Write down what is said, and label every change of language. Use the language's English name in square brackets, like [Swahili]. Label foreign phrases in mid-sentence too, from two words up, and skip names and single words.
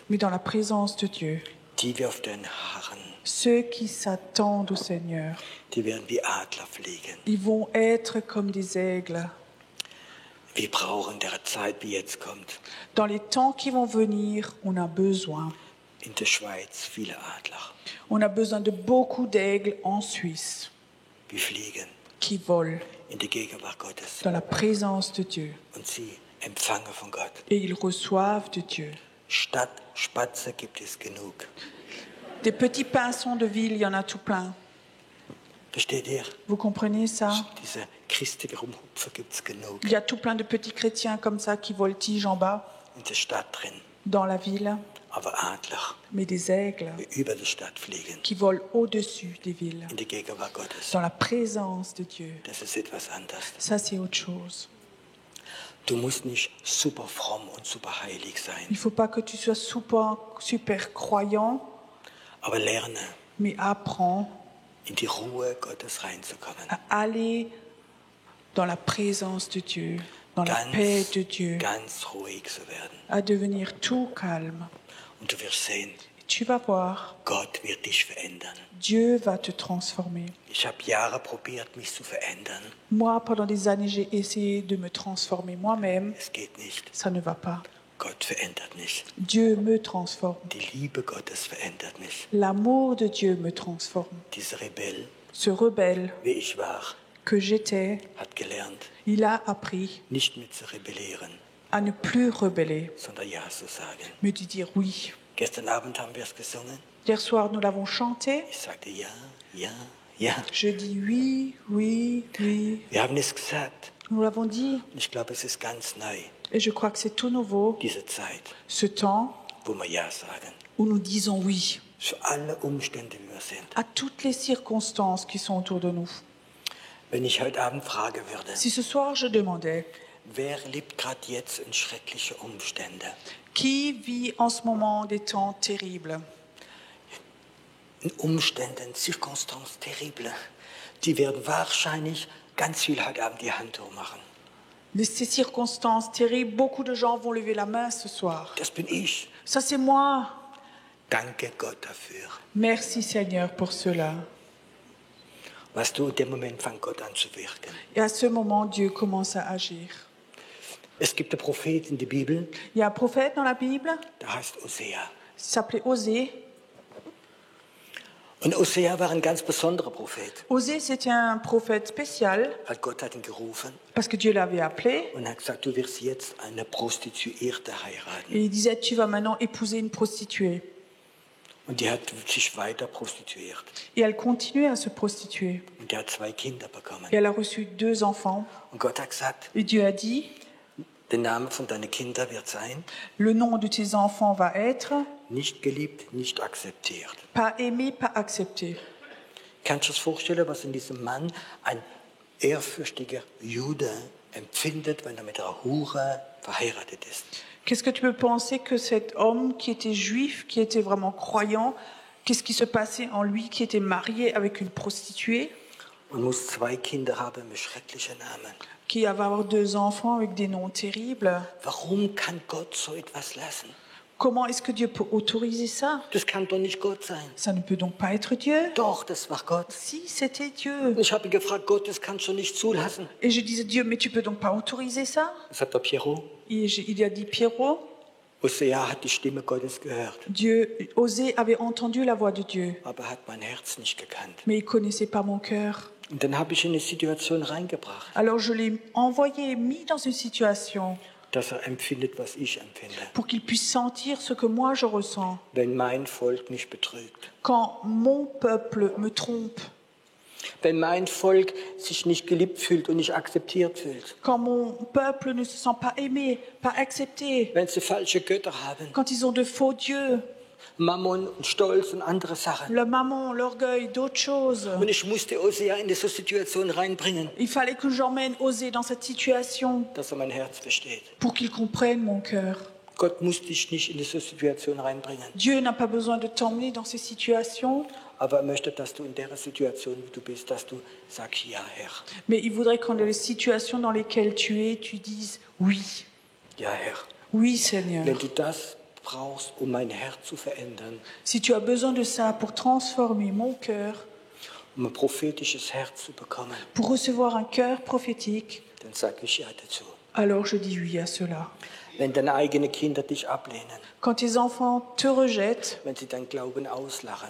[French] mais dans la présence de Dieu. [German] Die wir auf den harren, [French] Ceux qui s'attendent au Seigneur, [German] die werden wie Adler fliegen. [French] ils vont être comme des aigles. [German] Wir brauchen der Zeit, wie jetzt kommt, [French] Dans les temps qui vont venir, on a besoin. [German] in der Schweiz viele Adler, [French] On a besoin de beaucoup d'aigles en Suisse [German] wie fliegen [French] qui volent [German] in der Gegenwart Gottes. [French] dans la présence de Dieu. [German] Und sie empfangen von Gott. [French] Et ils reçoivent de Dieu. [German] Statt Spatze gibt es genug. [French] Des petits pinsons de ville, il y en a tout plein. [German] Versteht ihr? [French] Vous comprenez ça? [German] Diese christliche Rumhupfer gibt es genug [French] Il y a tout plein de petits chrétiens comme ça qui voltigent en bas [German] in der Stadt drin. [French] dans la ville, [German] Aber Adler, [French] mais des aigles [German] die über die Stadt fliegen, [French] qui volent au-dessus des villes, [German] in der Gegenwart Gottes, [French] dans la présence de Dieu. [German] das ist etwas anderes. [French] Ça, c'est autre chose. [German] Du musst nicht super fromm und super heilig sein, [French] Il ne faut pas que tu sois super croyant, [German] aber lerne, [French] mais apprends [German] in die Ruhe Gottes reinzukommen. [French] à aller dans la présence de Dieu, dans la paix de Dieu, [German] Ganz ruhig zu werden. [French] à devenir tout calme. [German] Und du wirst sehen, [French] Et tu vas voir, [German] Gott wird dich verändern. [French] Dieu va te transformer. [German] Ich habe Jahre probiert, mich zu verändern. [French] Moi, pendant des années, j'ai essayé de me transformer moi-même. [German] Es geht nicht. [French] Ça ne va pas. [German] Gott verändert mich. [French] Dieu me transforme. [German] Die Liebe Gottes verändert mich. [French] L'amour de Dieu me transforme. [German] Dieser Rebell, [French] Ce rebelle [German] wie ich war, [French] que j'étais, [German] hat gelernt, [French] il a appris [German] nicht mehr zu rebellieren, [French] à ne plus rebeller, [German] sondern Ja zu sagen. [French] mais de dire oui. [German] Gestern Abend haben wir es gesungen. [French] Hier soir, nous l'avons chanté. [German] Ich sagte Ja, ja, ja. [French] Je dis oui, oui, oui. [German] Wir haben es gesagt. [French] Nous l'avons dit. [German] Und ich glaube, es ist ganz neu, [French] Et je crois que c'est tout nouveau, [German] diese Zeit, [French] ce temps [German] wo wir Ja sagen. [French] où nous disons oui [German] Für alle Umstände, wie wir sind. [French] à toutes les circonstances qui sont autour de nous. [German] Wenn ich heute Abend fragen würde, [French] Si ce soir je demandais, [German] wer lebt gerade jetzt in schreckliche Umstände? [French] qui vit en ce moment des temps terribles? [German] In Umständen, [French] Circonstances terribles, [German] die werden wahrscheinlich ganz viel heute Abend die Hand hochmachen. [French] Ces circonstances terribles, beaucoup de gens vont lever la main ce soir. [German] Das bin ich. [French] Ça, c'est moi. [German] Danke Gott dafür. [French] Merci Seigneur pour cela. [German] Weißt du, in dem Moment fängt Gott an zu wirken. [French] Et à ce moment, Dieu commence à agir. [German] Es gibt einen Prophet in der Bibel, [French] Il y a un prophète dans la Bible, [German] der heißt Hosea. [French] il s'appelait Osée. [German] Und Hosea war ein ganz besonderer Prophet, [French] Osée, c'était un prophète spécial [German] weil Gott hat ihn gerufen [French] parce que Dieu l'avait appelé. [German] und hat gesagt, du wirst jetzt eine Prostituierte heiraten. [French] Et il disait, tu vas maintenant épouser une prostituée. [German] Und die hat sich weiter prostituiert. [French] Et elle continuait à se prostituer. [German] Und die hat 2 Kinder bekommen. [French] Et elle a reçu 2 enfants. [German] Und Gott hat gesagt, [French] Et Dieu a dit, [German] der Name von deinen Kindern wird sein, [French] le nom de tes enfants va être [German] nicht geliebt, nicht akzeptiert. [French] pas aimé, pas accepté. [German] Kannst du dir vorstellen, was in diesem Mann ein ehrfürchtiger Jude empfindet, wenn er mit einer Hure verheiratet ist? [French] Qu'est-ce que tu peux penser que cet homme qui était juif, qui était vraiment croyant, qu'est-ce qui se passait en lui qui était marié avec une prostituée, [German] Und muss 2 Kinder haben mit schrecklichen Namen. [French] qui va avoir 2 enfants avec des noms terribles? [German] Warum kann Gott so etwas lassen? [French] Comment est-ce que Dieu peut autoriser ça? [German] Das kann doch nicht Gott sein. [French] Ça ne peut donc pas être Dieu. [German] Doch, das war Gott. [French] Si, c'était Dieu. [German] Und ich habe ihn gefragt, Gott, das kannst du nicht zulassen. [French] Et je disais, Dieu, mais tu peux donc pas autoriser ça? [German] Das hat der Pierrot. [French] Il a dit, Pierrot, [German] Hosea hat die Stimme Gottes gehört, [French] Dieu, Osée avait entendu la voix de Dieu, [German] aber er hat mein Herz nicht gekannt. [French] mais il connaissait pas mon cœur. [German] Und dann habe ich ihn in eine Situation reingebracht, [French] Alors je l'ai envoyé, mis dans une situation [German] dass er empfindet, was ich empfinde. [French] pour qu'il puisse sentir ce que moi je ressens. [German] Wenn mein Volk mich betrügt, [French] Quand mon peuple me trompe, [German] wenn mein Volk sich nicht geliebt fühlt und nicht akzeptiert fühlt, [French] quand mon peuple ne se sent pas aimé, pas accepté, [German] wenn sie falsche Götter haben, [French] quand ils ont de faux dieux, [German] Mammon und Stolz und andere Sachen. [French] le mammon, l'orgueil, d'autres choses. [German] Und ich musste Hosea in diese Situation reinbringen, [French] Il fallait que j'emmène Osée dans cette situation [German] dass er mein Herz versteht. [French] pour qu'il comprenne mon cœur. [German] Gott muss dich nicht in diese Situation reinbringen, [French] Dieu n'a pas besoin de t'emmener dans ces situations, [German] aber er möchte, dass du in der Situation, wie du bist, dass du sagst, ja Herr, [French] mais il voudrait qu'en les situations dans lesquelles tu es, tu dises oui, [German] ja Herr. [French] oui Seigneur. [German] Wenn du das brauchst, um mein Herz zu verändern, [French] Si tu as besoin de ça pour transformer mon cœur, [German] um ein prophetisches Herz zu bekommen, [French] pour recevoir un cœur prophétique, [German] dann sag ich ja dazu. [French] alors je dis oui à cela. [German] Wenn deine eigenen Kinder dich ablehnen, [French] Quand tes enfants te rejettent, [German] wenn sie dein Glauben auslachen,